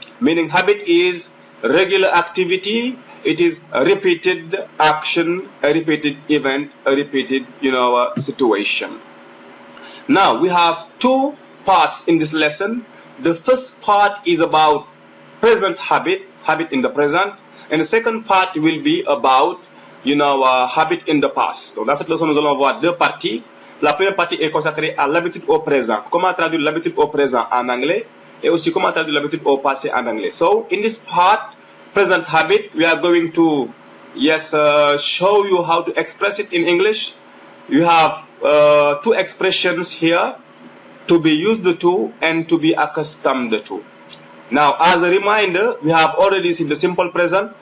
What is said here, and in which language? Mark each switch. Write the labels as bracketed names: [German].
[English] Meaning habit is regular activity. It is a repeated action, a repeated event, a repeated, situation. Now, we have two parts in this lesson. The first part is about present habit in the present. And the second part will be about, habit in the past. [French] Donc, dans cette leçon, nous allons voir deux parties. La première partie est consacrée à l'habitude au présent. Comment traduire l'habitude au présent en anglais et aussi comment traduire l'habitude au passé en anglais. [English] So, in this part, present habit, we are going to show you how to express it in English. You have two expressions here, to be used to and to be accustomed to. Now, as a reminder, we have already seen the simple present.